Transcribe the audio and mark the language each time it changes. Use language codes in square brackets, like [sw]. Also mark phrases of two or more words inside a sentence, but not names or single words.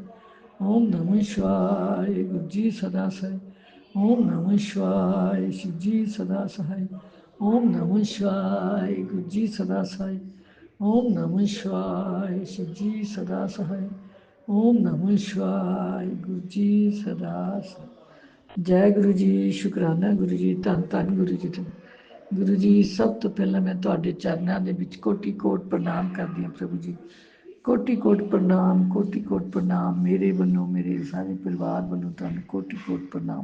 [sa] ओम नमः शिवाय [hi] गुरु जी सदा सहाय। [sa] ओम नमः शिवाय [hi] शिव जी सदा सहाय। [sa] ओम नमः शिवाय [hi] गुरु जी सदा सहाय। [sa] ओम नमः शिवाय [hi] शिव जी सदा सहाय। [sa] ओम नमः शिवाय [hi] गुरु जी सदा सहाय। [pa] ਜੈ ਗੁਰੂ ਜੀ, ਸ਼ੁਕਰਾਨਾ ਗੁਰੂ ਜੀ, ਧੰਨ ਧੰਨ ਗੁਰੂ ਜੀ ਤੇ ਗੁਰੂ ਜੀ। ਸਭ ਤੋਂ ਪਹਿਲਾਂ ਮੈਂ ਤੁਹਾਡੇ ਚਰਨਾਂ ਦੇ ਵਿੱਚ ਕੋਟੀ ਕੋਟ ਪ੍ਰਣਾਮ ਕਰਦੀ ਹਾਂ ਪ੍ਰਭੂ ਜੀ। ਕੋਟੀ ਕੋਟ ਪ੍ਰਣਾਮ ਮੇਰੇ ਵੱਲੋਂ, ਮੇਰੇ ਸਾਰੇ ਪਰਿਵਾਰ ਵੱਲੋਂ ਤੁਹਾਨੂੰ ਕੋਟੀ ਕੋਟ ਪ੍ਰਣਾਮ।